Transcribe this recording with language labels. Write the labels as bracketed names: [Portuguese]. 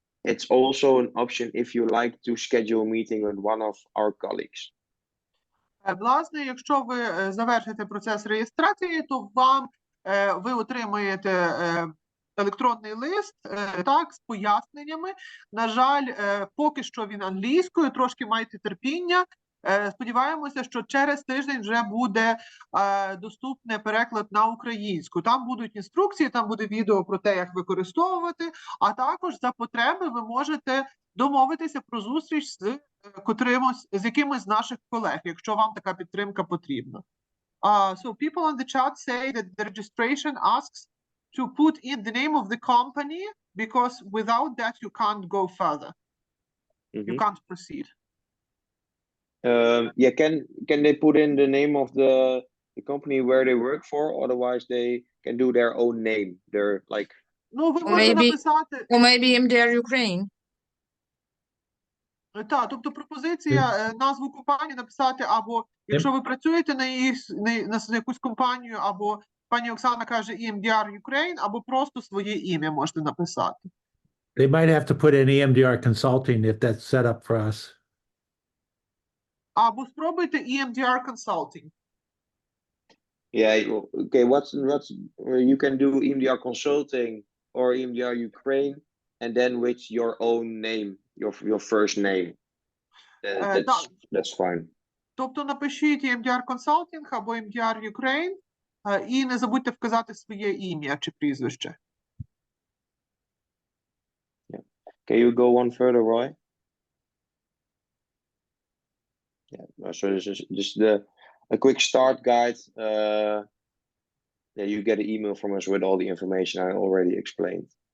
[English] It's also an option if you like to schedule a meeting with one of our colleagues. [Ukrainian] Власне, якщо ви завершите процес реєстрації, то ви отримаєте електронний лист, так, з поясненнями. На жаль, поки що він англійською, трошки майте терпіння. Сподіваємося, що через тиждень вже буде доступний переклад на українську. Там будуть інструкції, там буде відео про те, як використовувати, а також за потреби ви можете домовитися про зустріч з якимось з наших колег, якщо вам така підтримка потрібна. [English] So people on the chat say that the registration asks to put in the name of the company because without that you can't go further. You can't proceed. Yeah, can they put in the name of the company where they work for? Otherwise, they can do their own name. They're like. [Ukrainian] Ну, ви можете написати. [English] Or maybe EMDR Ukraine. [Ukrainian] Так, тобто пропозиція назву компанії написати, або якщо ви працюєте на якусь компанію, або пані Оксана каже EMDR Ukraine, або просто своє ім'я можете написати. [English] They might have to put in EMDR Consulting if that's set up for us. [Ukrainian] Або спробуйте EMDR Consulting. [English] Yeah, okay, what's you can do EMDR Consulting or EMDR Ukraine, and then with your own name, your first name. That's fine. [Ukrainian] Тобто напишіть EMDR Consulting або EMDR Ukraine, і не забудьте вказати своє ім'я чи прізвище. [English] Yeah. Can you go one further, Roy? Yeah, so this is just a quick start guide. Yeah, you get an email from us with all the information I already explained.